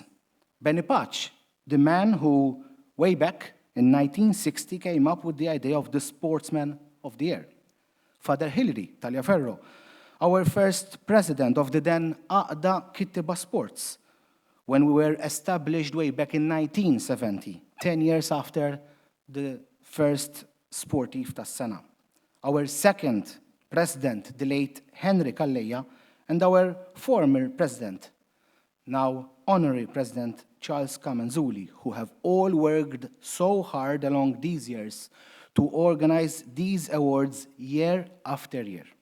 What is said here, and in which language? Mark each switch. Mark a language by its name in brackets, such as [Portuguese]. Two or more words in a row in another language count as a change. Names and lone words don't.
[English] Benny Patch, the man who, way back in 1960, came up with the idea of the Sportsman of the Year. Father Hilary Taliaferro, our first president of the then Aqda Kittiba Sports, when we were established way back in 1970, 10 years after the first Sportivi tas-sena. Our second president, the late Henry Calleja, and our former president, now honorary President Charles Kamenzuli, who have all worked so hard along these years to organize these awards year after year.